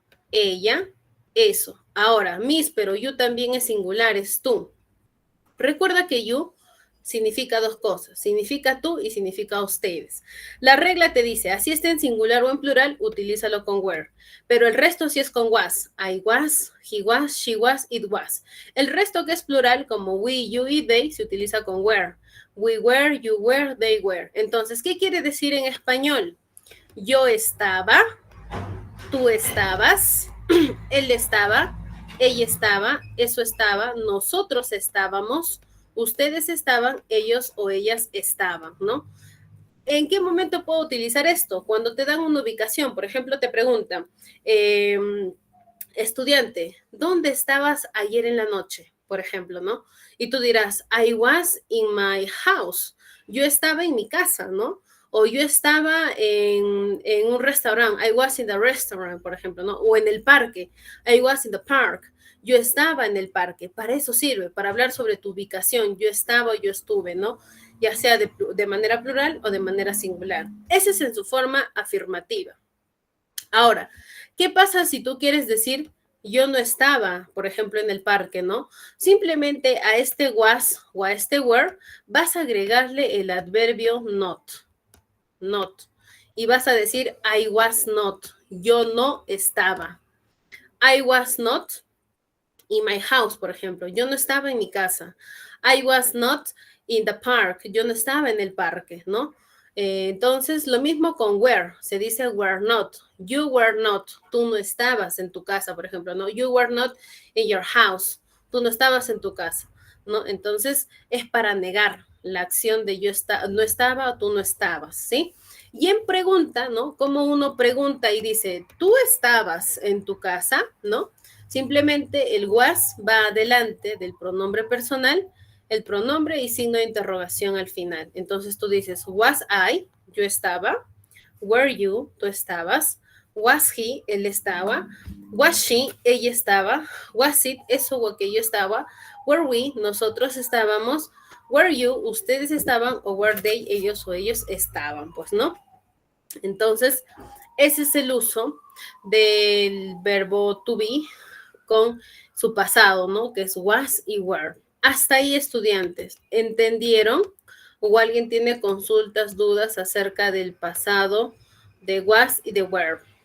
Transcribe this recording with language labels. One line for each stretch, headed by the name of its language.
Spanish: ella, eso. Ahora, Miss, pero you también es singular, es tú. Recuerda que you significa dos cosas, significa tú y significa ustedes. La regla te dice, así esté en singular o en plural, utilízalo con were, pero el resto sí es con was.
English: I was, he was, she was, it was.
Spanish: El resto que es plural, como we, you y they, se utiliza con were.
English: We were, you were, they were.
Spanish: Entonces, ¿qué quiere decir en español? Yo estaba, tú estabas, él estaba, ella estaba, eso estaba, nosotros estábamos, ustedes estaban, ellos o ellas estaban, ¿no? ¿En qué momento puedo utilizar esto? Cuando te dan una ubicación, por ejemplo, te preguntan, estudiante, ¿dónde estabas ayer en la noche? Por ejemplo, ¿no? Y tú dirás,
English: I was in my house.
Spanish: Yo estaba en mi casa, ¿no? O yo estaba en un restaurante.
English: I was in the restaurant,
Spanish: por ejemplo, ¿no? O en el parque.
English: I was in the park.
Spanish: Yo estaba en el parque. Para eso sirve, para hablar sobre tu ubicación. Yo estaba o yo estuve, ¿no? Ya sea de manera plural o de manera singular. Ese es en su forma afirmativa. Ahora, ¿qué pasa si tú quieres decir yo no estaba, por ejemplo, en el parque, ¿no? Simplemente a este was o a este were vas a agregarle el adverbio not. Not. Y vas a decir
English: I was not.
Spanish: Yo no estaba.
English: I was not in my house,
Spanish: por ejemplo. Yo no estaba en mi casa.
English: I was not in the park.
Spanish: Yo no estaba en el parque, ¿no? Entonces, lo mismo con were. Se dice were not.
English: You were not.
Spanish: Tú no estabas en tu casa, por ejemplo, ¿no?
English: You were not in your house.
Spanish: Tú no estabas en tu casa, ¿no? Entonces, es para negar la acción de yo no estaba o tú no estabas, ¿sí? Y en pregunta, ¿no? Como uno pregunta y dice, ¿tú estabas en tu casa? ¿No? Simplemente el was va adelante del pronombre personal, el pronombre y signo de interrogación al final. Entonces tú dices,
English: was I,
Spanish: yo estaba,
English: were you,
Spanish: tú estabas,
English: was he,
Spanish: él estaba,
English: was she,
Spanish: ella estaba,
English: was it,
Spanish: eso o aquello estaba,
English: were we,
Spanish: nosotros estábamos,
English: were you,
Spanish: ustedes estaban, o
English: were they,
Spanish: ellos o ellos estaban, pues, ¿no? Entonces, ese es el uso del verbo to be con su pasado, ¿no? Que es was y were. Hasta ahí, estudiantes, ¿entendieron? ¿O alguien tiene consultas, dudas acerca del pasado de was y de were?